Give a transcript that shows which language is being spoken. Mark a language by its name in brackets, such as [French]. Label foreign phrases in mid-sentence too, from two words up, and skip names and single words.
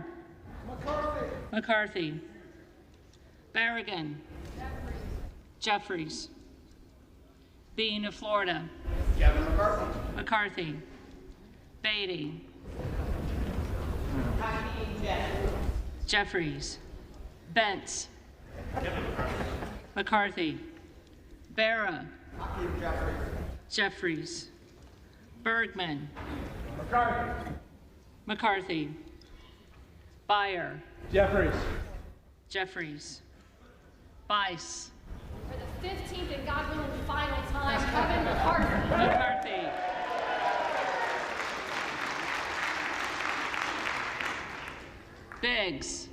[English] McCarthy. Barragan. Jeffries. Bean of Florida. McCarthy. Beatty. Jeffries. Bentz. McCarthy. Barra. Jeffries. Bergman. McCarthy. Beyer. Jeffries. Bice. For the 15th and God willing final time, Kevin McCarthy. McCarthy. Biggs.